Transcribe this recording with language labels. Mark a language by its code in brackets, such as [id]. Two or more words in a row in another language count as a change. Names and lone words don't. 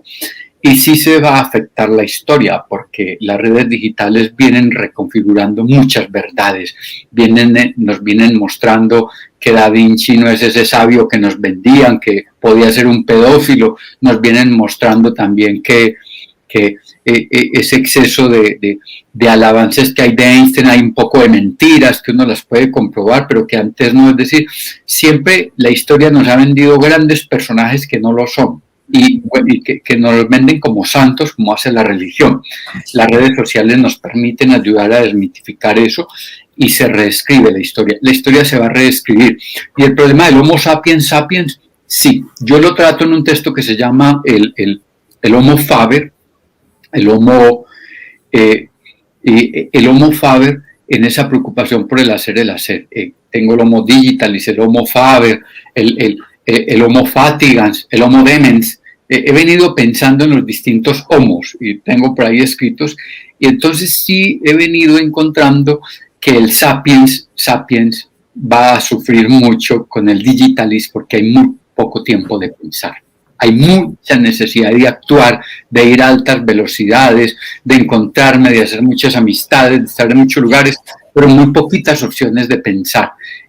[es] Y sí se va a afectar la historia, porque las redes digitales vienen reconfigurando muchas verdades, nos vienen mostrando que Da Vinci no es ese sabio que nos vendían, que podía ser un pedófilo, nos vienen mostrando también que ese exceso de alabanzas que hay de Einstein, hay un poco de mentiras que uno las puede comprobar, pero que antes no, es decir, siempre la historia nos ha vendido grandes personajes que no lo son. Y que nos los venden como santos, como hace la religión. Las redes sociales nos permiten ayudar a desmitificar eso y se reescribe la historia. La historia se va a reescribir. Y el problema del Homo sapiens sapiens, sí, yo lo trato en un texto que se llama el Homo Faber, el Homo Faber, en esa preocupación por el hacer. Tengo el Homo Digitalis, el Homo Faber, el Homo Fatigans, el Homo Demens. He venido pensando en los distintos homos y tengo por ahí escritos, y entonces sí he venido encontrando que el sapiens va a sufrir mucho con el digitalis, porque hay muy poco tiempo de pensar. Hay mucha necesidad de actuar, de ir a altas velocidades, de encontrarme, de hacer muchas amistades, de estar en muchos lugares, pero muy poquitas opciones de pensar.